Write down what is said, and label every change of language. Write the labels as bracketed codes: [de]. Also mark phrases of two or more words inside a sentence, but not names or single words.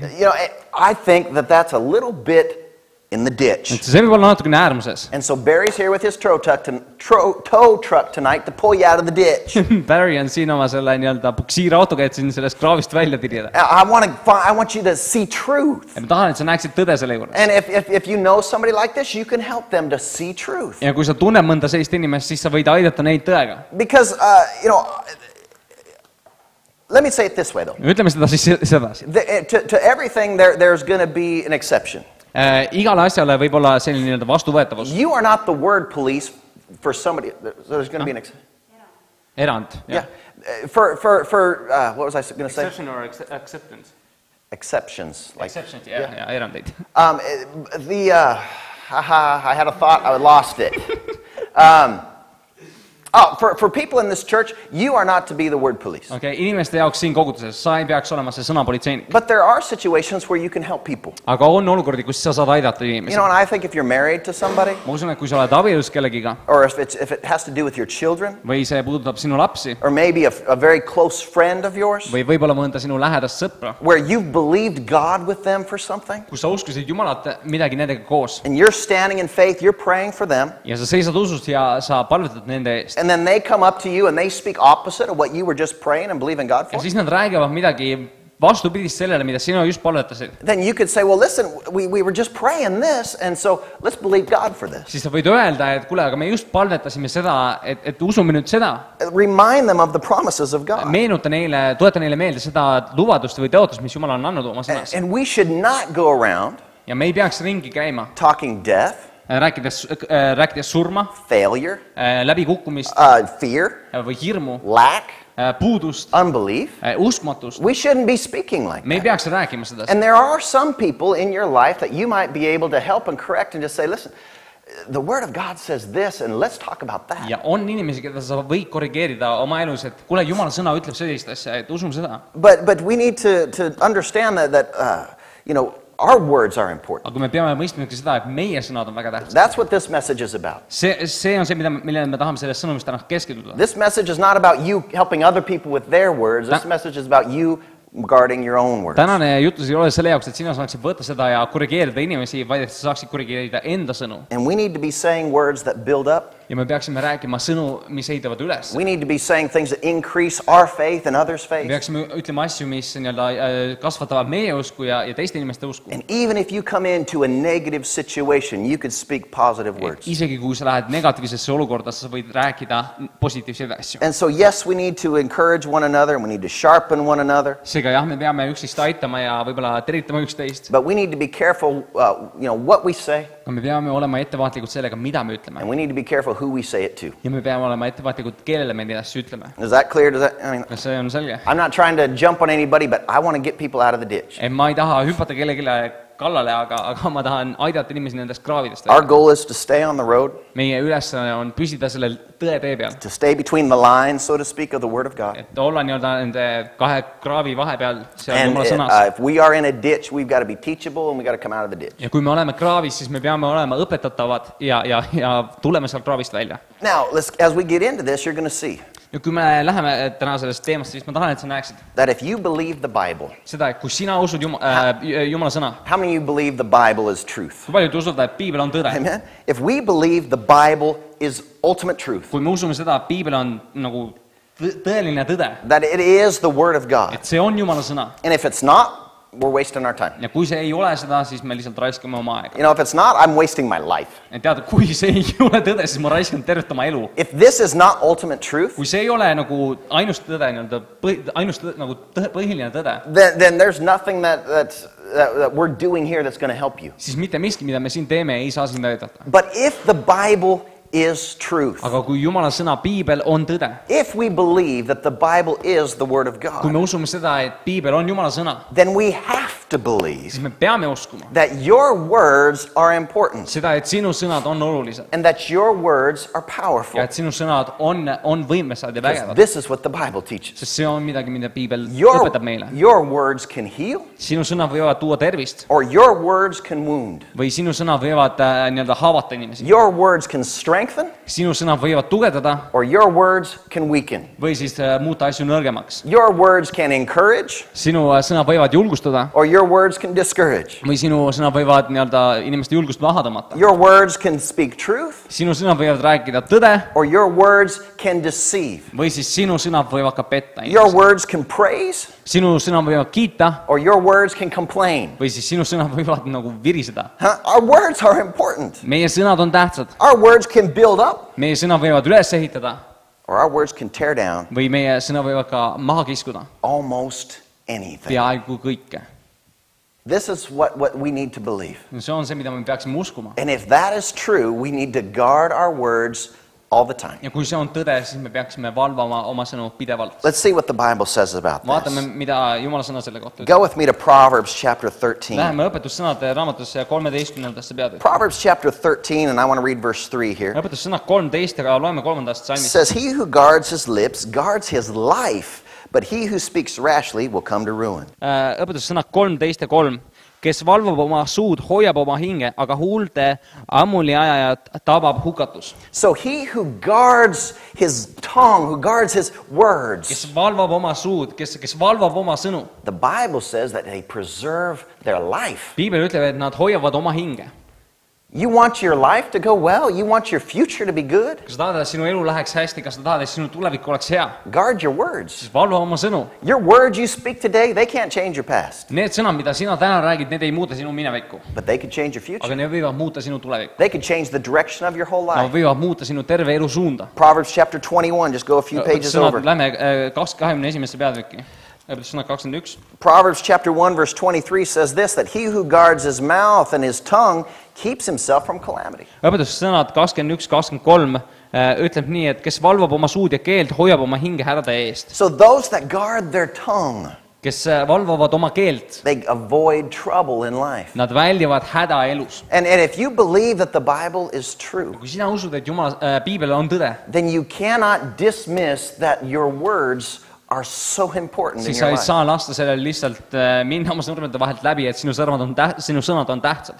[en] You know, I think that that's a little bit in the ditch. [et] Et see võib olla natukene äärmuses. [en] And so Barry's here with his tow truck tonight to pull you out of the ditch. [et] Barry on siin oma selle nii-öelda puksiirautoga, et siin sellest kraavist välja tirida. [en] I want you to see truth. [et] Ja ma tahan, et sa näeksid tõde selle juures. [en] And if you know somebody like this, you can help them to see truth. [et] Ja kui sa tunned mõnda sellist inimest, siis sa võid aidata neid tõega. [en] Because, you know, let me say it this way, though. [et] Ütleme seda siis sedasi. [en] To everything, there's going to be an exception. [et] Igale asjale võib olla selline nii-öelda vastuvõetavus. [en] You are not the word police for somebody. There's going to be an exception. [et] Erand. [en] Yeah. For what was I going to say? Exception or acceptance? Exceptions. Like, Exceptions, [et] ja erandeid. [en] I had a thought, I lost it. For people in this church, you are not to be the word police. [et] Okay, inimeste jaoks siin koguduses, sa ei peaks olema see sõnapolitseinik. [en] But there are situations where you can help people. [et] Aga on olukordi, kus sa saad aidata [en] You [et] inimesi. [en] know, and I think if you're married to somebody, [et] Ma usun, et kui sa oled abielus kellegiga [en] or if it has to do with your children, [et] või see puudutab sinu lapsi [en] or maybe a very close friend of yours, [et] või võib-olla mõnda sinu lähedast sõpra, [en] where you've believed God with them for something, [et] kus sa uskusid Jumalat midagi nendega koos [en] and you're standing in faith, you're praying for them, [et] ja sa seisad usust ja sa palvetad nende eest. [en] and then they come up to you and they speak opposite of what you were just praying and believing God [et] Ja [en] for, [et] siis nad räägivad midagi vastupidist sellele, mida sina just palvetasid. [en] then you could say, well, listen, we were just praying this, and so let's believe God for this. [et] Siis sa võid öelda, et kuule, aga me just palvetasime seda, et usume nüüd seda. [en] Remind them of the promises of God. [et] Meenuta neile, tuleta neile meelde seda lubadust või tõotust, mis Jumal on andnud oma sõnas. [en] And we should not go around [et] Ja me ei peaks ringi käima, [en] talking death, [et] rääkides surma, [en] failure, [et] läbikukkumist [en] fear, [et] või hirmu, [en] lack, [et] puudust, [en] unbelief. [et] uskmatust. [en] We shouldn't be speaking like [et] Me ei [en] that. [et] peaks rääkima seda. [en] And there are some people in your life that you might be able to help and correct and just say, listen, the Word of God says this, and let's talk about that. [et] Ja on inimesi, keda sa võid korrigeerida oma elus, et kuule, Jumala sõna ütleb sellist asja, et usume seda. [en] But we need to understand that you know, our words are important. [et] aga me peame mõistma ka seda, et meie sõnad on väga tähtsad. [en] That's what this message is about. [et] See on see, millele me tahame sellest sõnumist täna keskenduda. [en] This message is not about you helping other people with their words. This message is about you guarding your own words. [et] Tänane jutlus ei ole selle jaoks, et sina saaksid võtta seda ja korrigeerida inimesi, vaid et sa saaksid korrigeerida enda sõnu. [en] And we need to be saying words that build up. [et] Ja me peaksime rääkima sõnu, mis ehitavad üles. [en] We need to be saying things that increase our faith and others' [et] Me [en] faith. [et] peaksime ütlema asju, mis kasvatavad meie usku ja teiste inimeste usku. [en] And even if you come into a negative situation, you could speak positive words. [et] Isegi kui sa lähed negatiivsesse olukorda, sa võid rääkida positiivseid asju. [en] And so yes, we need to encourage one another and we need to sharpen one another. [et] Seega jah, me peame üksteist aitama ja võib-olla tervitama üksteist. [en] But we need to be careful what we say, [et] Aga me peame olema ettevaatlikud sellega, mida me ütleme. [en] and we need to be careful who we say it to. [et] Ja me peame olema ettevaatlikud, kellele me neid asju ütleme. [en] Is that clear? [et] Kas see on selge? [en] I'm not trying to jump on anybody, but I want to get people out of the ditch. [et] Ma ei taha hüpata kellelegi kallale, aga ma tahan aidata inimesi nendest kraavidest. [en] Our goal is to stay on the road, [et] Meie ülesanne on püsida selle tõe tee peal. [en] to stay between the lines, so to speak, of the Word of God. [et] Et olla nii-öelda nende kahe kraavi vahepeal seal [en] And [et] Jumala sõnas. [en] if we are in a ditch, we've got to be teachable and we've got to come out of the ditch. [et] Ja kui me oleme kraavis, siis me peame olema õpetatavad ja tuleme sealt kraavist välja. [en] Now, as we get into this, you're going to see [et] Ja kui me läheme täna sellest teemast, siis ma tahan, et sa näeksid [en] that if you believe the Bible, [et] seda, et kui sina usud Jumala sõna, [en] how many of you believe the Bible is truth? [et] kui palju te usute, et piibel on tõde? [en] Amen. If we believe the Bible is ultimate truth, [et] Kui me usume seda, et piibel on nagu tõeline tõde, [en] that it is the Word of God, [et] et see on Jumala sõna, [en] and if it's not, we're wasting our time. [et] ja kui see ei ole seda, siis me lihtsalt raiskame oma aega. [en] You know, if it's not, I'm wasting my life. [et] Et tead, kui see ei ole tõde, siis ma raiskan tervet oma elu. [en] If this is not ultimate truth, [et] Kui see ei ole nagu ainus tõde, ainus tõde, nagu põhiline tõde, [en] then there's nothing that we're doing here that's going to help you. [et] siis mitte miski, mida me siin teeme, ei saa sind aidata. [en] But if the Bible is truth, [et] Aga kui Jumala sõna piibel on tõde, [en] if we believe that the Bible is the Word of [et] kui me [en] God, [et] usume seda, et piibel on Jumala sõna, [en] then we have to believe [et] siis me peame uskuma [en] that your words are important [et] seda, et sinu sõnad on olulised [en] and that your words are powerful. [et] ja et sinu sõnad on võimesad ja [en] Because [et] vägevad. [en] this is what the Bible teaches. [et] Sest see on midagi, mida piibel [en] Your, [et] õpetab meile. [en] your words can heal [et] Sinu sõnad võivad tuua tervist [en] or your words can wound. [et] või sinu sõnad võivad nii-öelda haavata inimesi. [en] Your words can strengthen [et] Sinu sõnad võivad tugevdada [en] or your words can weaken. [et] või siis muuta asju nõrgemaks. [en] Your words can encourage [et] Sinu sõnad võivad julgustada [en] or your words can discourage. [et] või sinu sõnad võivad nii-öelda inimeste julgust maha tõmmata. [en] Your words can speak truth [et] Sinu sõnad võivad rääkida tõde [en] or your words can deceive. [et] või siis sinu sõnad võivad ka petta [en] Your [et] inimesi. [en] words can praise [et] Sinu sõnad võivad kiita [en] or your words can complain. [et] või siis sinu sõnad võivad nagu viriseda. [en] Our words are important. [et] Meie sõnad on tähtsad. [en] Our words can build up [et] Meie sõnad võivad üles ehitada [en] or our words can tear down [et] või meie sõnad võivad ka maha kiskuda. [en] almost anything. [et] Peaaegu kõike. [en] This is what we need to believe. [et] See on see, mida me peaksime uskuma. [en] And if that is true, we need to guard our words all the time. [et] Ja kui see on tõde, siis me peaksime valvama oma sõnu pidevalt. [en] Let's see what the Bible says about [et] Vaatame, [en] this. [et] mida Jumala sõna selle kohta ütleb. [en] Go with me to Proverbs chapter 13. [et] Läheme õpetussõnade raamatusse 13. peatükki. [en] Proverbs chapter 13, and I want to read verse 3 here. [et] Õpetussõnad 13, aga loeme 3. [en] It [et] salmist. [en] says, He who guards his lips guards his life, but he who speaks rashly will come to ruin. [et] Õpetussõnad 13:3. Kes valvab oma suud, hoiab oma hinge, aga huulte ammuliajajat tabab hukatus. [en] So he who guards his tongue, who guards his words, [et] Kes valvab oma suud, kes valvab oma sõnu. [en] the Bible says that they preserve their life. [et] Piibel ütleb, et nad hoiavad oma hinge. [en] You want your life to go well? You want your future to be good? [et] Kas sa tahad, et sinu elu läheks hästi, kas sa tahad, et sinu tulevik oleks hea? [en] Guard your words. [et] Siis valva oma sõnu. [en] Your words you speak today, they can't change your past, [et] Need sõnad, mida sina täna räägid, need ei muuda sinu minevikku. [en] but they can change your future. [et] Aga need võivad muuta sinu tulevikku. [en] They can change the direction of your whole [et] Nad [en] life. [et] võivad muuta sinu terve elu suunda. [en] Proverbs chapter 21, just go a few pages over. [et] Lähme 21. peatükki. Õpetussõnad 21. [en] Proverbs chapter 1 verse 23 says this, that he who guards his mouth and his tongue keeps himself from calamity. [et] Õpetussõnad 21-23 ütleb nii, et kes valvab oma suud ja keelt, hoiab oma hinge hädade eest. [en] So those that guard their tongue, [et] Kes valvavad oma keelt, [en] they avoid trouble in life. [et] nad väldivad häda elus. [en] And if you believe that the Bible is true, [et] Kui sina usud, et Jumala piibel on tõde, [en] then you cannot dismiss that your words are so important in [et] siis [en] your [et] sa ei [en] life. [et] saa lasta sellel lihtsalt minna oma sõrmede vahelt läbi, et sinu sõnad on tähtsad.